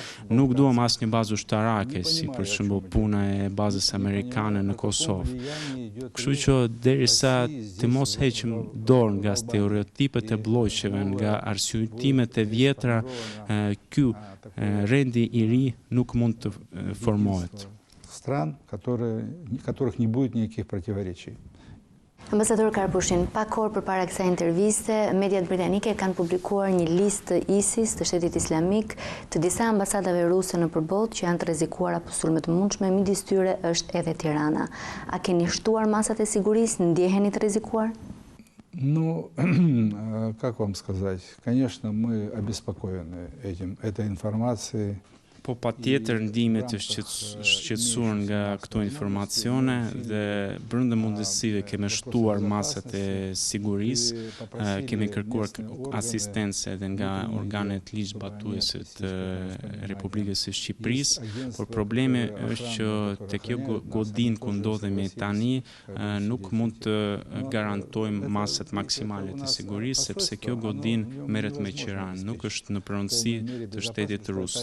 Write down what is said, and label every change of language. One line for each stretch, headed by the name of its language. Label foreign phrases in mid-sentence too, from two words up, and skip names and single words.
Albanian: Nuk duam asnjë bazë ushtarake, si për shembull puna e bazës amerikane në Kosovë. Kështu që derisa të mos heqim dorë nga stereotipet e bllojsheve, nga arsyetimet e vjetra, ky rendi i ri nuk mund të formohet.
Russian: Стран, которых не будет никаких противоречий.
Albanian: Ambasador Karpushin, pak orë përpara kësaj interviste, mediat britanike kanë publikuar një listë të ISIS, të Shtetit Islamik, të disa ambasadave ruse në përbot që janë të rrezikuara për sulme të mundshme, midis tyre është edhe Tirana. A keni shtuar masat e sigurisë, ndjeheni të rrezikuar?
Russian: Ну, как вам сказать, конечно, мы обеспокоены этой информацией.
Albanian: Po patjetër ndihemi të shqetësuar nga këto informacione dhe brenda mundësive kemi shtuar masat e sigurisë, kemi kërkuar asistencë edhe nga organet ligjzbatuese të Republikës së Shqipërisë, por problemi është që te kjo godinë ku ndodhemi tani nuk mund të garantojmë masat maksimale të sigurisë, sepse kjo godinë merret me Qiran, nuk është në pronësi të shtetit rus.